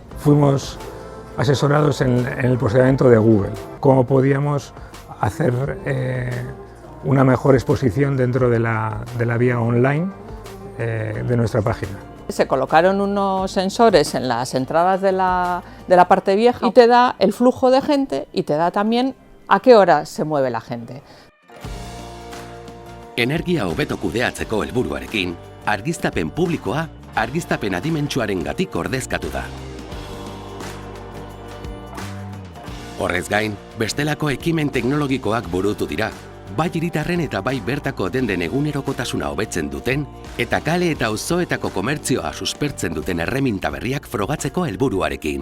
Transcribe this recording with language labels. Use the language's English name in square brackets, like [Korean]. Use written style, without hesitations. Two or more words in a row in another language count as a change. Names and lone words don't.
[Spanish] Fuimos asesorados en el posicionamiento de Google, cómo podíamos hacer una mejor exposición dentro de la vía online de nuestra página. Se colocaron unos sensores en las entradas de la parte vieja y te da el flujo de gente y te da también a qué hora se mueve la gente. [Basque] Energia hobeto kudeatzeko helburuarekin, argiztapen publikoa argiztapen adimentsuarengatik ordezkatu da. Horrez gain, bestelako ekimen teknologikoak burutu dira, bai hiritarren eta bai bertako denden egunerokotasuna hobetzen duten eta kale eta auzoetako komertzioa suspertzen duten erreminta berriak frogatzeko helburuarekin.